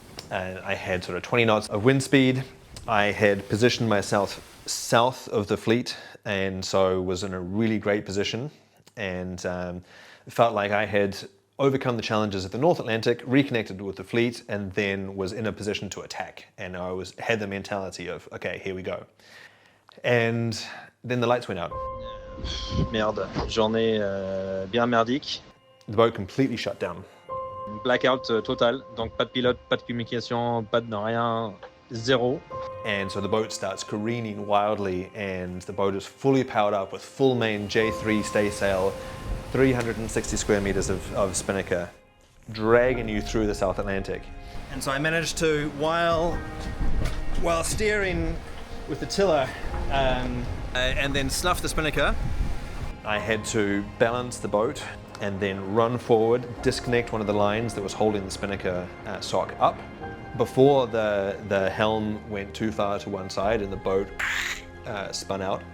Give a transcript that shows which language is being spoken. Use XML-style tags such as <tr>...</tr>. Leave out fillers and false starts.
<en>And I had sort of 20 knots of wind speed. I had positioned myself south of the fleet, and so was in a really great position, and felt like I had overcome the challenges of the North Atlantic, reconnected with the fleet, and then was in a position to attack. And I had the mentality of, okay, here we go. And then the lights went out.</en> <fr>Merde, journée bien merdique.</fr> <en>The boat completely shut down.</en> <fr>Blackout total, donc pas de pilote, pas de communication, pas de rien, zéro.</fr> <en>And so the boat starts careening wildly, and the boat is fully powered up with full main J3 stay sail, 360 square meters of spinnaker, dragging you through the South Atlantic. And so I managed to, while steering with the tiller, and then snuff the spinnaker, I had to balance the boat and then run forward, disconnect one of the lines that was holding the spinnaker sock up before the helm went too far to one side and the boat spun out.</en>